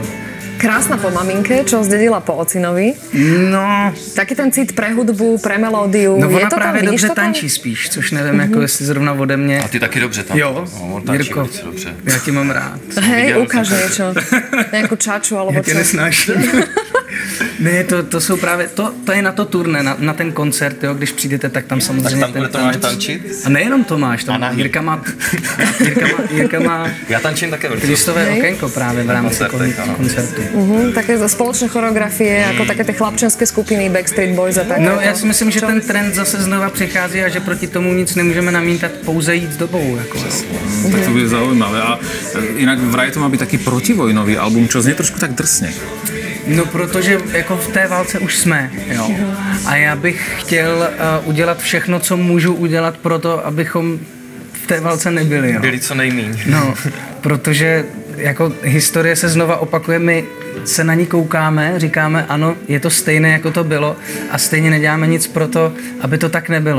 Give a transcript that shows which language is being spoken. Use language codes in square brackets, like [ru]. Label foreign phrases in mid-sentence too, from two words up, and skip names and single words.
[sk] Krásna po maminke, čo zdedila po ocinovi. No. Taký ten cit pre hudbu, pre melódiu. No [cs] ona je to právě tam, dobře tančí spíš, což nevím, jako jestli zrovna ode mě. A ty taky dobře tam. Jo, Jirko, dobře. já ti mám rád. [sk] Hej, ukáž niečo. Nejakú čaču alebo [cs] Já tě [sk] čo. [cs] nesnáším. Ne, to jsou právě, to je na to turné, na ten koncert, jo, když přijdete, tak tam samozřejmě Tak tam bude Tomáš tančit? A nejenom Tomáš, tam Jirka má Já tančím také velký. Kristové okénko právě v rámci koncertu. [sk] Také spoločné choreografie, ako také tie chlapčenské skupiny, Backstreet Boys a tak. [cs] No, já si myslím, že ten trend zase znova přichází a že proti tomu nic nemůžeme namítat, pouze jít s dobou. Jako. [sk] Tak to bude zaujímavé. A inak vraj to má byť taký protivojnový album, čo znie trošku tak drsne. No, [cs] protože jako v té válce už jsme, jo. A já bych chtěl udělat všechno, co můžu udělat pro to, abychom v té válce nebyli, jo. Byli co nejmíň. No, protože jako historie se znova opakuje, my se na ní koukáme, říkáme ano, je to stejné, jako to bylo a stejně neděláme nic pro to, aby to tak nebylo.